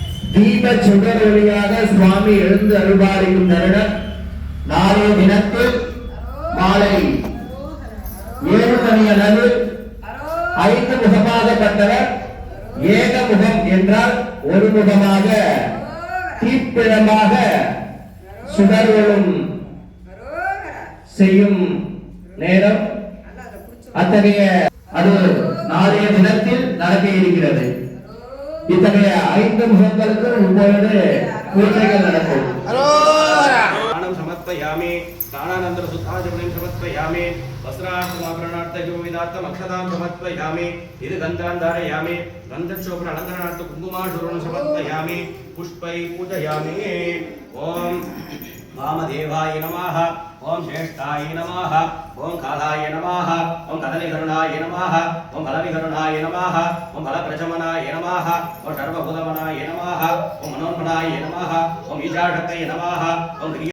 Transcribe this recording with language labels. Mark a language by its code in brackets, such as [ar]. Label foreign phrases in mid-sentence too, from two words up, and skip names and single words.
[ta] தீப சுடர் ஒளியாக சுவாமி எழுந்து அருள்பாலிக்கும் தருணம் நாளைய தினத்தில் மாலை 7 மணி அளவு 5 முகமாகப்பட்டவர் ஏகமுகம் என்றால் ஒரு முகமாக தீப்பிழமாக சுடர்வொழும் செய்யும் நேரம் அத்தகைய அது நாளைய தினத்தில் நடக்க இருக்கிறது. இத்தகைய 5 முகங்களுக்கு இப்பொழுது பூஜைகள் நடக்கும். [sa] समर्पयामि स्नानानन्तरं शुद्धाचमनं समर्पयामि वस्त्रार्थमाभरणार्थयोविदार्थम् अक्षतां समर्पयामि इति गन्धान् धारयामि गन्धक्षोभन अलङ्करणार्थं कुङ्कुमाशूर्णं समर्पयामि पुष्पैः पूजयामि ॐ वामदेवाय नमः ॐ ज्येष्ठाय नमः ॐ कालाय नमः ॐ कदलीकरुणाय नमः ॐ फलविकरुणाय नमः ॐ फलप्रचमनाय नमः ॐ सर्वभूतमनाय नमः ॐ मनोन्मनाय नमः ॐ ईशाढक्तये नमः ॐ